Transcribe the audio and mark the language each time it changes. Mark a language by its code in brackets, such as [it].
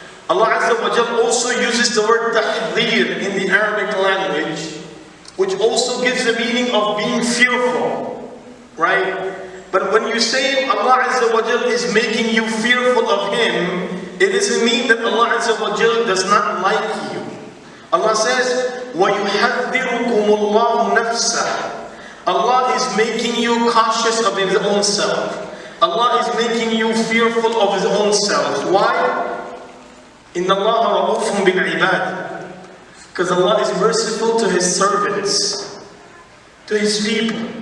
[en] Allah Azza wa Jal also uses the word tahdhir in the Arabic language, which also gives the meaning of being fearful. Right? But when you say Allah Azza wa Jal is making you fearful of Him, it doesn't mean that Allah Azza wa Jal does not like you. Allah says, [ar] وَيُحَذِّرُكُمُ اللَّهُ نَفْسَهُ. [en] Allah is making you cautious of His own self. Allah is making you fearful of His own self. [ar] Why? إِنَّ اللَّهَ رَؤُوفٌ بِالْعِبَادِ. [en] Because Allah is merciful to His servants, to His people.